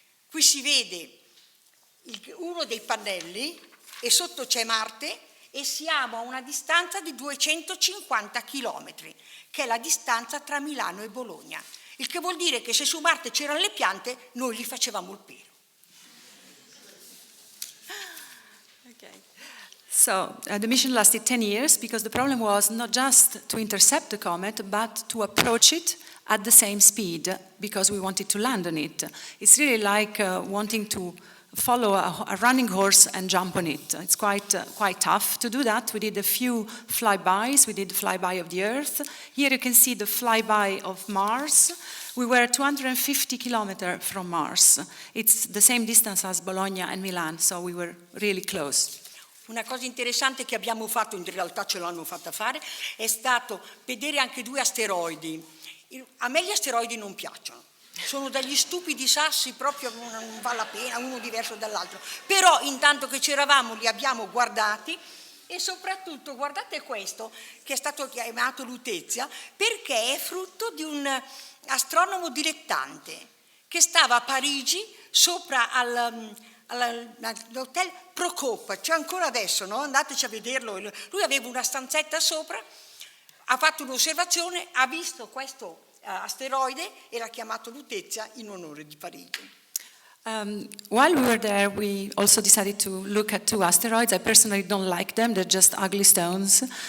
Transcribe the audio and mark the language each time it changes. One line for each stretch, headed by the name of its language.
Italian: Qui si vede uno dei pannelli e sotto c'è Marte, e siamo a una distanza di 250 chilometri, che è la distanza tra Milano e Bologna. Il che vuol dire che se su Marte c'erano le piante, noi gli facevamo il pelo.
English: Okay. So the mission lasted 10 years because the problem was not just to intercept the comet, but to approach it at the same speed because we wanted to land on it. It's really like wanting to follow a running horse and jump on it. It's quite tough to do that. We did a few flybys. We did the flyby of the Earth. Here you can see the flyby of Mars. We were 250 kilometers from Mars. It's the same distance as Bologna and Milan, so we were really close.
Italian: Una cosa interessante che abbiamo fatto, in realtà ce l'hanno fatta fare, è stato vedere anche 2 asteroidi. A me gli asteroidi non piacciono, sono degli stupidi sassi, proprio non vale la pena, uno diverso dall'altro. Però intanto che c'eravamo li abbiamo guardati, e soprattutto guardate questo, che è stato chiamato Lutezia, perché è frutto di un astronomo dilettante che stava a Parigi sopra all'hotel Procop, c'è ancora adesso, no? Andateci a vederlo. Lui aveva una stanzetta sopra, ha fatto un'osservazione, ha visto questo asteroide e l'ha chiamato Lutezia in onore di Parigi.
English: While we were there, we also decided to look at 2 asteroids. I personally don't like them, they're just ugly stones.